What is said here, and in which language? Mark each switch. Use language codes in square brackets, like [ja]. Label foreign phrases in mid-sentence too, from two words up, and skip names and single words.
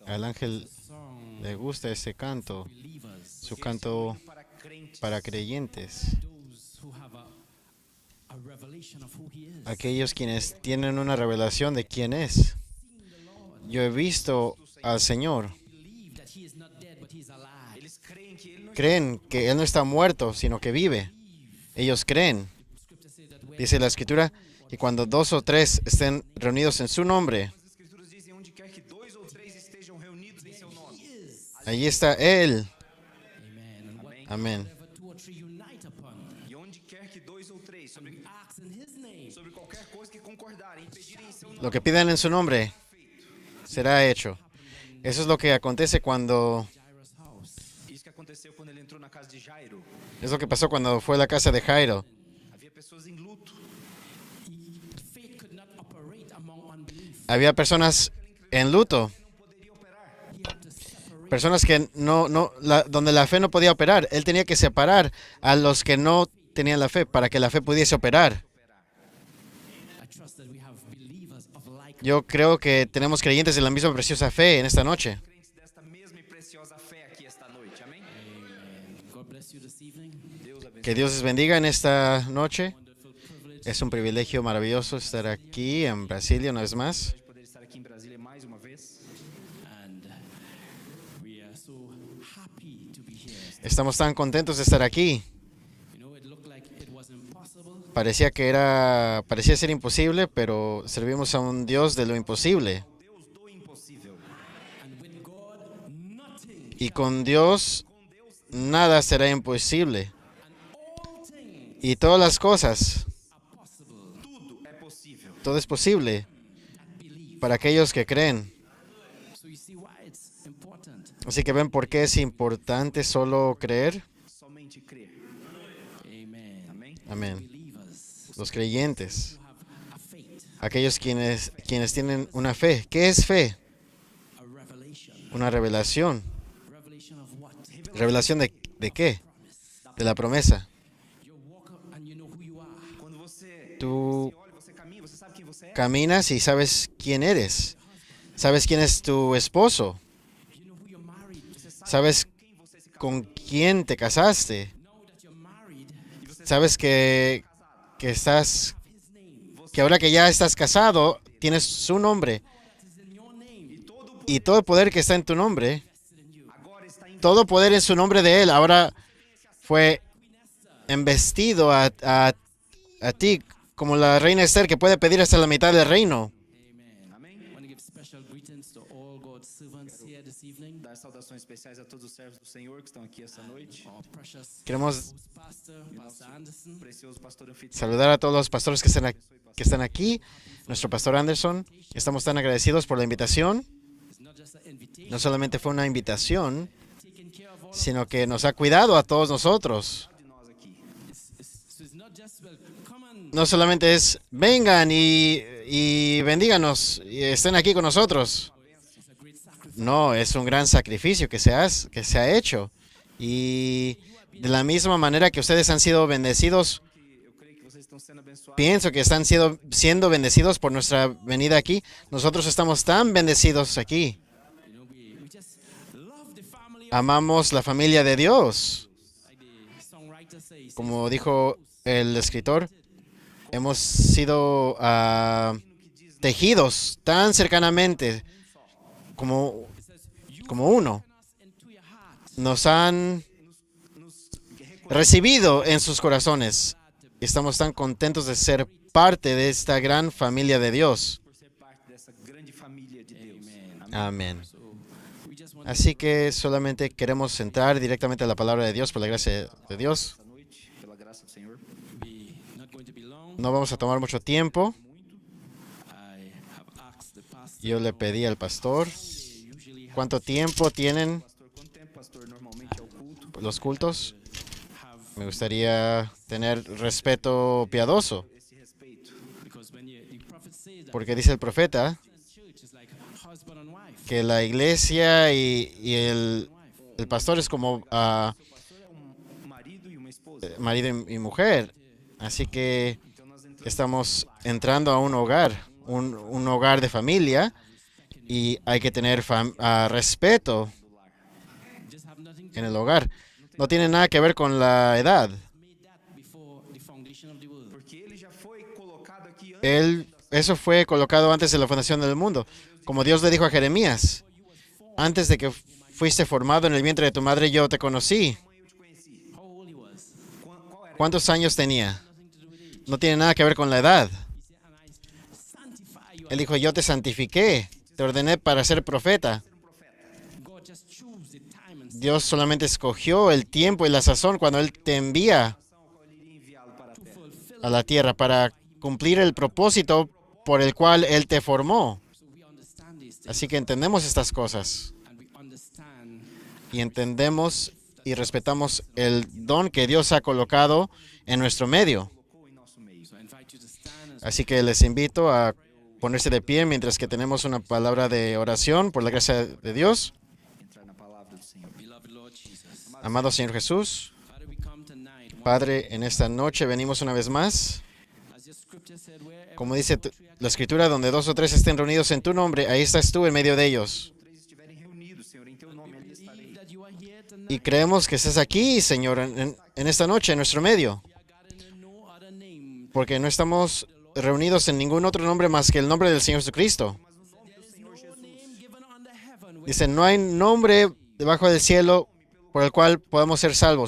[es] al ángel le gusta ese canto, su canto para creyentes, aquellos quienes tienen una revelación de quién es. Yo he visto al Señor. [pt] Eles creem que ele não [es] Creen que Él no está muerto, sino que vive. Ellos creen. Dice la Escritura que cuando dos o tres estén reunidos en su nombre, [pt] as escrituras dizem onde quer que dois ou três estejam reunidos em seu nome. [es] allí está Él. Amén. [pt] E onde quer que dois ou três sobre qualquer coisa que concordarem e pedirem em seu nome. [es] Lo que pidan en su nombre será hecho. Eso es lo que acontece cuando... [pt] Isso que aconteceu quando ele entrou na casa de Jairo. [es] Es lo que pasó cuando fue a la casa de Jairo. [pt] Havia pessoas em luto. [es] Había personas en luto. Personas que donde la fe no podía operar. Él tenía que separar a los que no tenían la fe para que la fe pudiese operar. Yo creo que tenemos creyentes de la misma preciosa fe en esta noche. [pt] Crentes desta mesma e preciosa fé aqui esta noite. Amém? Deus abençoe. [es] Que Dios les bendiga en esta noche. Es un privilegio maravilloso estar aquí en Brasilia una vez más. [pt] Poder estar aqui em Brasília mais uma vez. [es] Estamos tan contentos de estar aquí. Parecía ser imposible, pero servimos a un Dios de lo imposible. [pt] Deus do impossível. [es] Y con Dios nada será imposible. Y todas las cosas, [pt] Tudo é possível. [es] todo es posible para aquellos que creen. Así que ven por qué es importante solo creer. [pt] Somente crer. Amém? [es] Amén. Los creyentes, aquellos quienes tienen una fe. ¿Qué es fe? Una revelación. ¿Revelación de qué? De la promesa. [pt] Quando você [es] Tú [pt] olha, você caminha, você sabe quem você é. [es] caminas y sabes quién eres. Sabes quién es tu esposo. Sabes con quién te casaste. Sabes que ahora que ya estás casado, tienes su nombre. Y todo el poder que está en tu nombre, [pt] Agora está em [es] todo poder en su nombre de Él, ahora fue embestido a ti como la reina Esther, que puede pedir hasta la mitad del reino. [pt] dar saudações especiais a todos os servos do Senhor que estão aqui essa noite. [es] Queremos [pt] Precioso pastor anfitrião. [es] saludar a todos los pastores que están aquí. Nuestro pastor Anderson, estamos tan agradecidos por la invitación. No solamente fue una invitación, sino que nos ha cuidado a todos nosotros. [pt] De nós aqui. [es] No solamente es vengan y bendíganos y estén aquí con nosotros. No, es un gran sacrificio que se ha hecho. Y de la misma manera que ustedes han sido bendecidos, [pt] Eu creio que vocês estão sendo abençoados. [es] pienso que están siendo bendecidos por nuestra venida aquí. Nosotros estamos tan bendecidos aquí. Amamos la familia de Dios. Como dijo el escritor, hemos sido tejidos tan cercanamente como uno. Nos han recibido en sus corazones. Estamos tan contentos de ser parte de esta gran familia de Dios. [pt] Por ser parte dessa grande família de Deus. [es] Amén. Así que solamente queremos entrar directamente a la palabra de Dios por la gracia de Dios. [pt] Essa noite, pela graça do Senhor. [es] No vamos a tomar mucho tiempo. Yo le pedí al pastor cuánto tiempo tienen [pt] Pastor, quanto tempo, pastor, normalmente é o culto? [es] los cultos. Me gustaría tener respeto piadoso, [pt] Esse respeito. [es] porque dice el profeta que la iglesia y el pastor es como [pt] Pastor é um marido e uma esposa. [es] marido y mujer. Así que [pt] Então nós entramos [es] estamos entrando a un hogar, un hogar de familia y hay que tener respeto en el hogar. No tiene nada que ver con la edad. [pt] Porque ele já foi colocado aqui antes. [es] Eso fue colocado antes de la fundación del mundo. Como Dios le dijo a Jeremías, antes de que fuiste formado en el vientre de tu madre, yo te conocí. [pt] Eu te conheci. Qual era? [es] ¿Cuántos años tenía? No tiene nada que ver con la edad. Él dijo, yo te santifiqué, te ordené para ser profeta. Dios solamente escogió el tiempo y la sazón cuando Él te envía [pt] Qual ele iria enviá-lo para a terra. [es] a la tierra para cumplir el propósito por el cual Él te formó. Así que entendemos estas cosas y entendemos y respetamos el don que Dios ha colocado en nuestro medio. [pt] Colocou em nosso meio. [es] Así que les invito a ponerse de pie mientras que tenemos una palabra de oración por la gracia de Dios. [pt] Entrar na palavra do Senhor. [es] Amado Señor Jesús, Padre, en esta noche venimos una vez más. Como dice la Escritura, donde 2 o 3 estén reunidos en tu nombre, ahí estás tú en medio de ellos. [pt] Três estiverem reunidos, Senhor, em teu nome ali estarei. [es] Y creemos que estás aquí, Señor, en esta noche, en nuestro medio. Porque no estamos reunidos en ningún otro nombre más que el nombre del Señor Jesucristo. Dice, no hay nombre debajo del cielo por el cual podamos ser salvos.